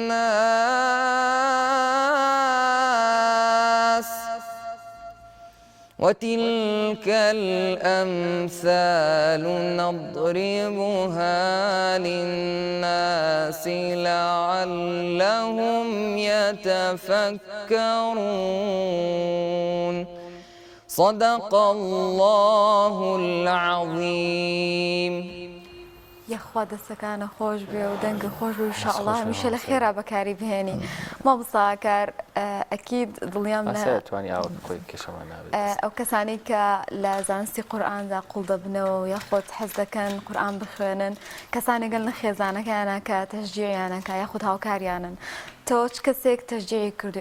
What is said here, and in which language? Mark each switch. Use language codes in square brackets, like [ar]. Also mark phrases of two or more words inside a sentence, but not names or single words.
[ar] للناس وتلك الأمثال نضربها للناس لعلهم يتفكرون صدق الله العظيم. [ckb] یەخوا دەستەکانە خۆش بێ و دەنگە خۆش بێ انشاءالله هەمیشە لە خێرا بەکاری بهێنی. مامۆستاکار ئەکید دڵیام ئەو کەسانی کە لە زانستی قورئاندا قوڵ دەبنەوە و یاخۆت حەز دەکەن قورئان بخوێنن، کەسانێگەن لە خێزانەکانە کە تەشجیعیانەکە یاخود هاوکاریانن، تۆ چ کەسێک تەشجیعی کردووی؟